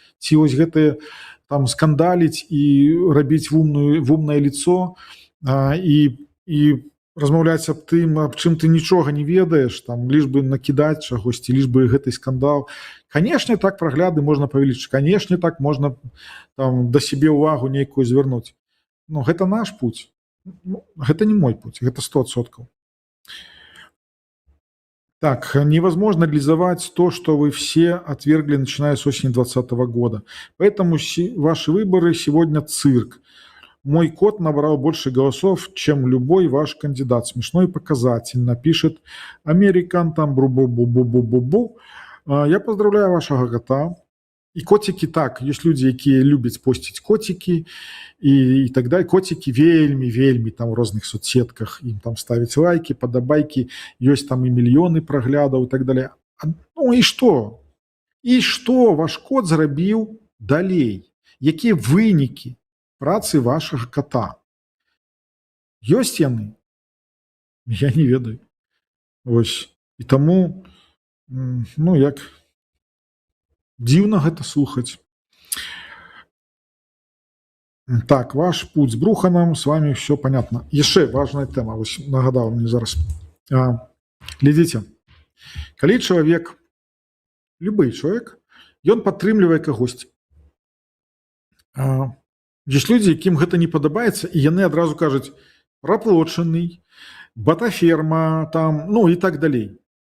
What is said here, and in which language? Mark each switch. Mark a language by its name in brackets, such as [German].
[Belarusian] Ці вось гэтае там скандаліць і рабіць вумнае лицо і размаўляць аб тым, аб чым ты нічога не ведаеш, там лишь бы накідаць чагосьці, лишь бы гэты скандал. Канешне, так прагляды можна павялічыць, канешне, так можна там да сябе ўвагу нейкую звярнуць. Гэта наш путь. Гэта не мой путь, гэта 100%. [Russian] Так, невозможно реализовать то, что вы все отвергли, начиная с осени 2020 года. Поэтому ваши выборы сегодня цирк. Мой кот набрал больше голосов, чем любой ваш кандидат. Смешно и показательно. Пишет Американ там бру-бу-бу-бу-бу-бу-бу. Я поздравляю вашего кота. [Belarusian] І коцікі так, ёсць людзі, якія любяць посціць коцікі і так далее. Коцікі вельмі там у розных соцсетках, ім там ставяць лайкі, падабайкі, ёсць там і мільёны праглядаў і так далее. Ну і што? І што ваш кот зрабіў далей? Якія вынікі працы вашага кота? Ёсць яны? Я не ведаю. Вось. І таму, ну, як дзіўна гэта слухаць. [Russian] Так, ваш путь с Бруханом, с вами все понятно. [Belarusian] Яшчэ важная тэма, вось нагадаў мне зараз. Глядзіце, калі чалавек, любы чалавек, ён падтрымлівае кагосьці. Ёсць людзі, якім гэта не падабаецца, і яны адразу кажуць: праплочаны, батаферма, там, ну і так далей.